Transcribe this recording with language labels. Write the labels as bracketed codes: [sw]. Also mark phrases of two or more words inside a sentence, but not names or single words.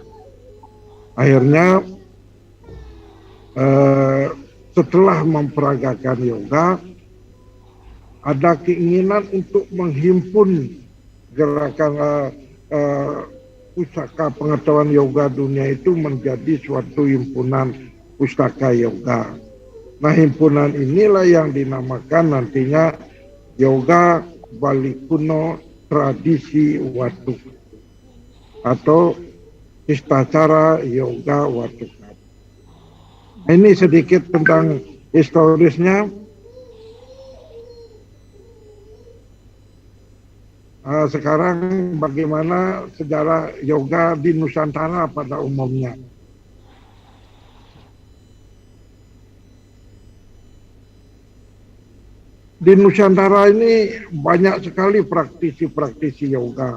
[id] Akhirnya setelah memperagakan yoga, ada keinginan untuk menghimpun gerakan pustaka pengetahuan yoga dunia itu menjadi suatu himpunan pustaka yoga. Nah, himpunan inilah yang dinamakan nantinya Yoga Bali Kuno Tradisi Watukadu atau Istacara Yoga Watukadu. Ini sedikit tentang historisnya. Sekarang bagaimana sejarah yoga di Nusantara pada umumnya. Di Nusantara ini banyak sekali praktisi-praktisi yoga.